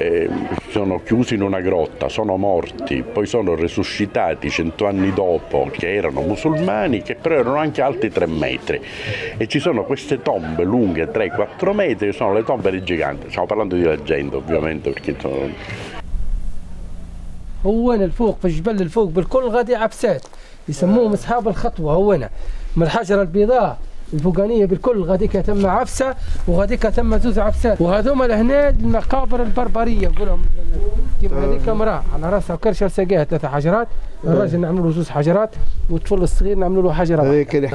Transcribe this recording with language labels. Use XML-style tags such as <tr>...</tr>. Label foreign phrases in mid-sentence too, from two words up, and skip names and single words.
<it>sono chiusi in una grotta, sono morti, poi sono resuscitati 100 anni dopo, che erano musulmani, che però erano anche alti 3 metri. E ci sono queste tombe lunghe 3-4 metri, che sono le tombe dei giganti. Stiamo parlando di leggenda ovviamente, perché</it> <ar>هون الفوق في الجبل الفوق بالكل غادي عبسات يسموهم اصحاب الخطوه. هنا من الحجره البيضاء الفوقانيه بالكل غاديك تم عبسه وغاديك تم زوز عبسات. وهذوما لهنا المقابر البربريه نقولهم كيما هذيك امراه على راسها وكرشه ساقاها 3 حجرات، الراجل نعملوا له 2 حجرات والطفل الصغير نعملوا له حجره واحده.</ar>